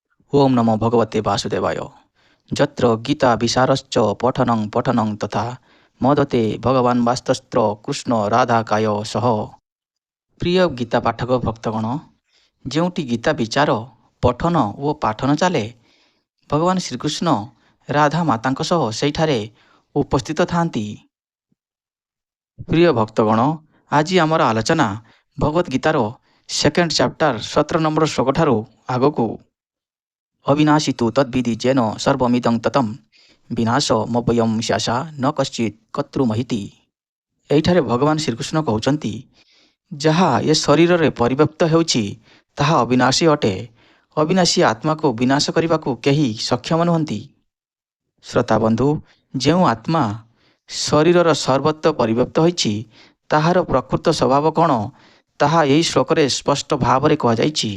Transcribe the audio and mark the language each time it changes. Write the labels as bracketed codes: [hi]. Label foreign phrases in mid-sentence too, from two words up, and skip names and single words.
[sa] ओम नमो भगवते वासुदेवाय। जत्र गीता विशारश्च पठनं पठनं तथा मदते भगवान वास्तस्त्र कृष्ण राधा काय सह। प्रिय गीता पाठक भक्तगण, [or] ଯେଉଁଠି ଗୀତା ବିଚାର ପଠନ ଓ ପାଠନ ଚାଲେ, ଭଗବାନ ଶ୍ରୀକୃଷ୍ଣ ରାଧା ମାତାଙ୍କ ସହ ସେହିଠାରେ ଉପସ୍ଥିତ ଥାନ୍ତି। ପ୍ରିୟ ଭକ୍ତଗଣ, ଆଜି ଆମର ଆଲୋଚନା ଭଗବତ ଗୀତାର [en] second chapter [or] 17 ନମ୍ବର ଶ୍ଲୋକଠାରୁ ଆଗକୁ। [sa] अविनाशी तु तद्विधि जेन सर्वमिदं ततं विनाश मव्ययं स्यासा न कश्चित् कर्तृमहिति। [or] ଏହିଠାରେ ଭଗବାନ ଶ୍ରୀକୃଷ୍ଣ କହୁଛନ୍ତି, ଯାହା ଏ ଶରୀରରେ ପରିବ୍ୟାପ୍ତ ହେଉଛି ତାହା ଅବିନାଶୀ ଅଟେ। ଅବିନାଶୀ ଆତ୍ମାକୁ ବିନାଶ କରିବାକୁ କେହି ସକ୍ଷମ ନୁହନ୍ତି। ଶ୍ରୋତାବନ୍ଧୁ, ଯେଉଁ ଆତ୍ମା ଶରୀରର ସର୍ବତ୍ର ପରିବ୍ୟାପ୍ତ ହୋଇଛି ତାହାର ପ୍ରକୃତ ସ୍ୱଭାବ କ'ଣ ତାହା ଏହି ଶ୍ଲୋକରେ ସ୍ପଷ୍ଟ ଭାବରେ କୁହାଯାଇଛି।